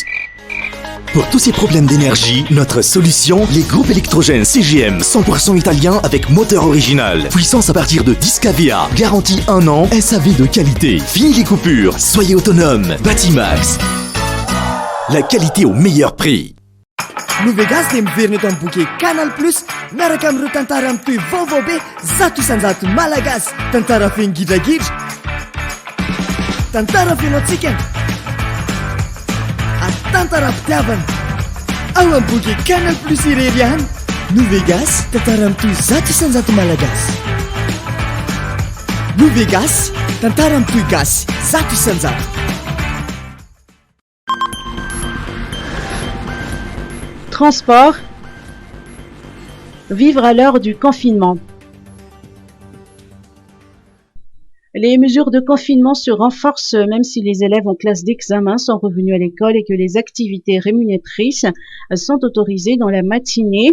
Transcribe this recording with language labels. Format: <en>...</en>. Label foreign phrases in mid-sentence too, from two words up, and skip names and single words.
<fr>Pour tous ces problèmes d'énergie, notre solution, les groupes électrogènes CGM 100% italien avec moteur original. Puissance à partir de 10 kVA, garantie 1 an, SAV de qualité. Fini les coupures, soyez autonome. Batimax. La qualité au meilleur prix.</fr> <mg>Novegas dia miverina eto amin'ny boky Canal Plus miaraka amin'ireo tantara mitohy vaovao be zato isanjato malagasy, tantara feno gidragidra, tantara feno atsikana, tantaram-pitiavana ao amin'ny boky Canal Plus irery ihany. Novegas, tantara mitohy zato isanjato malagasy. Novegas, tantara mitohy gasy zato isanjato.</mg> <fr>Transport, vivre à l'heure du confinement. Les mesures de confinement se renforcent même si les élèves en classe d'examen sont revenus à l'école et que les activités rémunératrices sont autorisées dans la matinée.</fr>